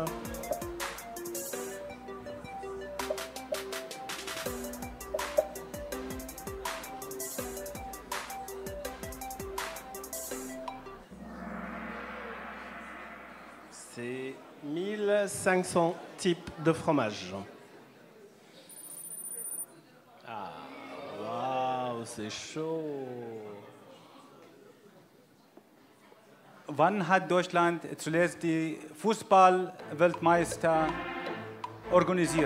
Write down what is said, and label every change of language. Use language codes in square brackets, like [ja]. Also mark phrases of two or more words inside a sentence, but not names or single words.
[fr] C'est 1500 types de fromage. Ah, waouh, c'est chaud. [de] Wann hat Deutschland zuletzt die Fußball-Weltmeister organisiert?